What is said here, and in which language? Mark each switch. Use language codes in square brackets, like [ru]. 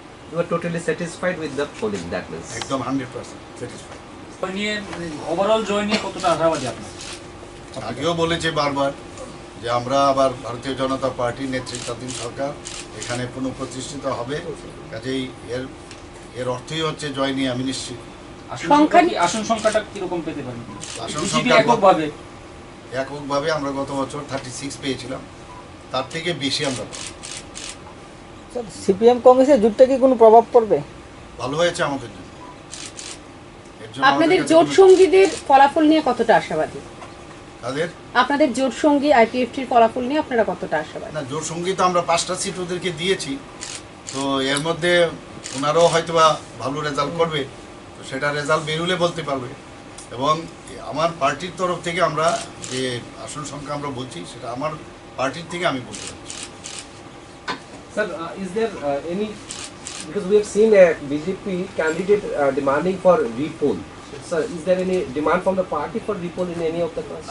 [en] You are totally satisfied with the polling, that means? [bn] একদম 100% satisfied. নিয়ে overall জয় নিয়ে কতটা আশাবাদী আপনার? আগেও বলেছে বারবার যে আমরা আবার ভারতীয় জনতা পার্টির নেতৃত্বাধীন সরকার এখানে পুনঃপ্রতিষ্ঠিত হবে, কাজেই এর অর্থই হচ্ছে জয় নিয়ে আমি নিশ্চিত। আসন সংখ্যাটা কিরকম পেতে পারেন? আসন সংখ্যা এককভাবে আমরা গত বছর 36 পেয়েছিলাম, তার থেকে বেশি আমরা পাবো। স্যার, সিপিএম কংগ্রেসের জোটটা কি কোনো প্রভাব পড়বে? ভালো হয়েছে আমাদের জন্য। আপনাদের জোট সঙ্গীদের ফলাফল নিয়ে কতটা আশাবাদী? আপনাদের জোট সঙ্গী আইপিএফটির ফলাফল নিয়ে আপনারা কতটা আশাবাদী? না, জোট সঙ্গী তো আমরা 5টা সিট ওদেরকে দিয়েছি, তো এর মধ্যে ওনারাও হয়তোবা ভালো রেজাল্ট করবে, তো সেটা রেজাল্ট বেরোলে বলতে পারবে। এবং আমার পার্টির তরফ থেকে আমরা যে আসন সংখ্যা আমরা বলছি সেটা আমার পার্টির থেকে আমি বলতে পারছি। [en] Sir, is there any, because we have seen a BJP candidate demanding for repoll. Sir, is there any demand from the party for repoll in any of the class?